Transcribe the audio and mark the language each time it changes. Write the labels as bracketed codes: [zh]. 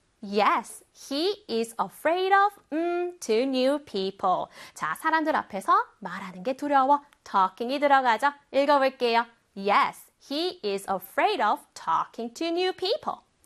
[en] Yes, he is afraid of two new people. [ko] 자, 사람들 앞에서 말하는 게 두려워. Talking이 들어가죠. 읽어볼게요. [en] Yes, he is afraid of talking to new people.